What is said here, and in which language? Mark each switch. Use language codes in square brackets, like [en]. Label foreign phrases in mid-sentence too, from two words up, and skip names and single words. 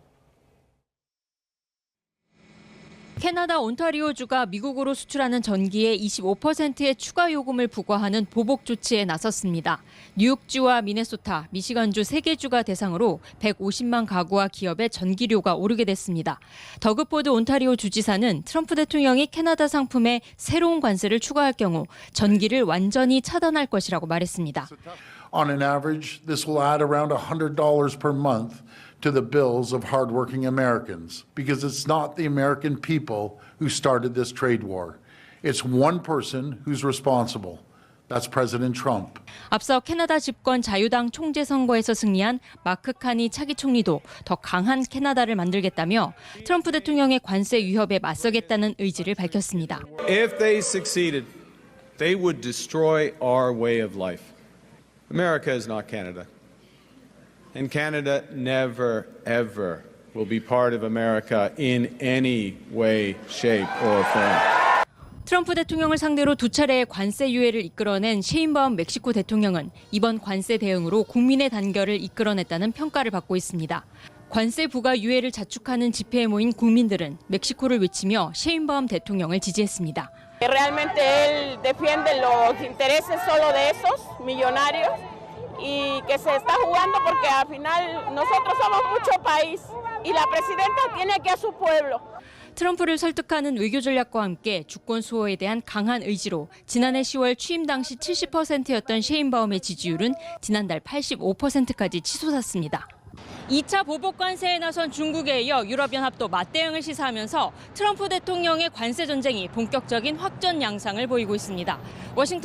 [ko] 캐나다 온타리오주가 미국으로 수출하는 전기의 25%의 추가 요금을 부과하는 보복 조치에 나섰습니다. 뉴욕주와 미네소타, 미시간주 3개 주가 대상으로 150만 가구와 기업의 전기료가 오르게 됐습니다. 더그포드 온타리오 주지사는 트럼프 대통령이 캐나다 상품에 새로운 관세를 추가할 경우 전기를 완전히 차단할 것이라고 말했습니다. [en] On an average, this will add around $100 per month to the bills of hardworking Americans, because it's not the American people who started this trade war. It's one person who's responsible. That's President Trump. [ko] 앞서 캐나다 집권 자유당 총재 선거에서 승리한 마크 카니 차기 총리도 더 강한 캐나다를 만들겠다며 트럼프 대통령의 관세 위협에 맞서겠다는 의지를 밝혔습니다. [en] If they succeeded, they would destroy our way of life. America is not Canada. And Canada never, ever will be part of America in any way, shape, or form. [ko] 트럼프 대통령을 상대로 두 차례의 관세 유예를 이끌어낸 셰인바움 멕시코 대통령은 이번 관세 대응으로 국민의 단결을 이끌어냈다는 평가를 받고 있습니다. 관세 부과 유예를 자축하는 집회에 모인 국민들은 멕시코를 외치며 셰인바움 대통령을 지지했습니다. [es] Realmente él defiende los intereses solo de esos millonarios. Y que se está jugando porque al final nosotros somos mucho país y la presidenta tiene que a su pueblo. [ko] 트럼프를 설득하는 외교 전략과 함께 주권 수호에 대한 강한 의지로 지난해 10월 취임 당시 70%였던 셰인바움의 지지율은 지난달 85%까지 치솟았습니다. 2차 보복 관세에 나선 중국에 이어 유럽연합도 맞대응을 시사하면서 트럼프 대통령의 관세 전쟁이 본격적인 확전 양상을 보이고 있습니다.